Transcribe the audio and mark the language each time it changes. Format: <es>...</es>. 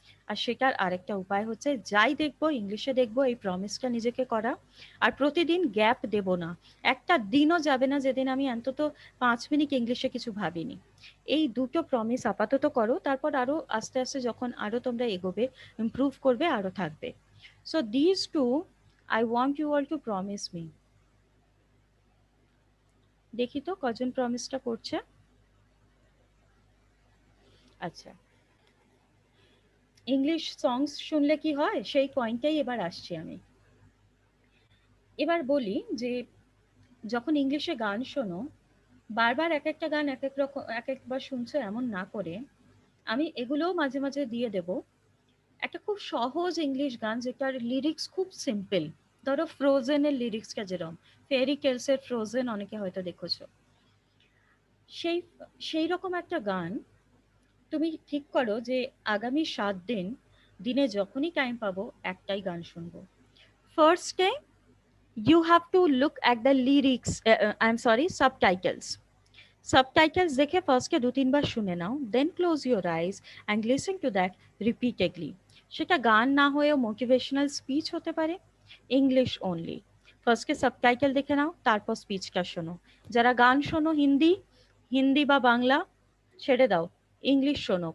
<bn>আর সেটার আরেকটা উপায় হচ্ছে, যাই দেখবো ইংলিশে দেখবো, এই প্রমিসটা নিজেকে করা। আর প্রতিদিন গ্যাপ দেব না, একটা দিনও যাবে না যেদিন আমি অন্তত 5 মিনিট ইংলিশে কিছু ভাবিনি। এই দুটো প্রমিস আপাতত করো, তারপর আরো আস্তে আস্তে যখন আরো তোমরা এগোবে, ইমপ্রুভ করবে, আরো থাকবে।</bn> <en>So this too I want you all to promise me.</en> <bn>দেখি তো কজন প্রমিসটা করছে। আচ্ছা, ইংলিশ সংস শুনলে কি হয় সেই পয়েন্টটাই এবার আসছি আমি। এবার বলি যে যখন ইংলিশে গান শোনো, বারবার এক একটা গান এক এক রকম, এক একবার শুনছো এমন না করে, আমি এগুলোও মাঝে মাঝে দিয়ে দেব। একটা খুব সহজ ইংলিশ গান যেটার লিরিক্স খুব সিম্পল, ধরো ফ্রোজেনের লিরিক্সটা যেরকম, ফেয়ারি টেলসের ফ্রোজেন অনেকে হয়তো দেখেছো, সেই সেই রকম একটা গান তুমি ঠিক করো যে আগামী 7 দিন, দিনে যখনই টাইম পাবো একটাই গান শুনবো।</bn> <en>First day you have to look at the lyrics, I'm sorry, subtitles. Subtitles দেখে ফার্স্টে</en> <bn>2-3 বার শুনে নাও,</bn> <en>Then close your eyes and listen to that repeatedly.</en> <bn>সেটা গান না হয়েও মোটিভেশনাল স্পিচ হতে পারে, ইংলিশ অনলি। ফার্স্টে সাবটাইটেল দেখে নাও, তারপর স্পিচটা শোনো। যারা গান শোনো হিন্দি, হিন্দি বা বাংলা ছেড়ে দাও, ইংলিশ শোনো।</bn>